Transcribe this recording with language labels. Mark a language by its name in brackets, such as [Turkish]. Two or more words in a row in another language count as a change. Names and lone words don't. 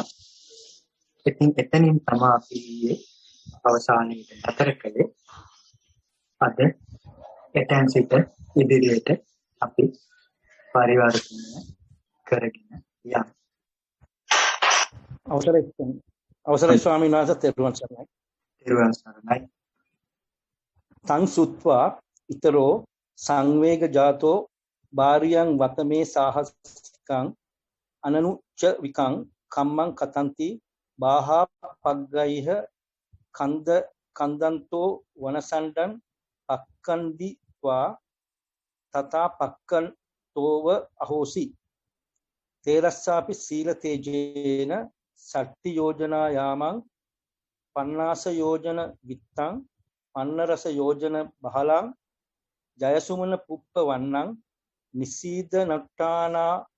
[Sinhala] ඉතින් එතනින් තමයි අපි අවසානයේ නතර කළේ. අද එතෙන් සිට ඉදිරියට අපි පරිවර්තනය කරගෙන යමු. අවසරයි ස්වාමීන් වහන්සේ, තෙරුවන් සරණයි. තෙරුවන් සරණයි. [Pali] තං සුත්වා ඊතරෝ සංවේග ජාතෝ බාරියං වතමේ සාහසිකං අනනුච්ච විකං කම්මං කතන්ති බාහා පග්ගයිහ කන්දන්තෝ වනසණ්ඩං පක්කන්දිවා තථා පක්කන්තෝව අහෝසි තේරස්සාපි සීල තේජේන සට්ටි යෝජනා යාමං පන්නාස යෝජන විත්තං පන්නරස යෝජන බහලං ජයසුමන පුප්ප වන්නං නිසීද නට්ටානා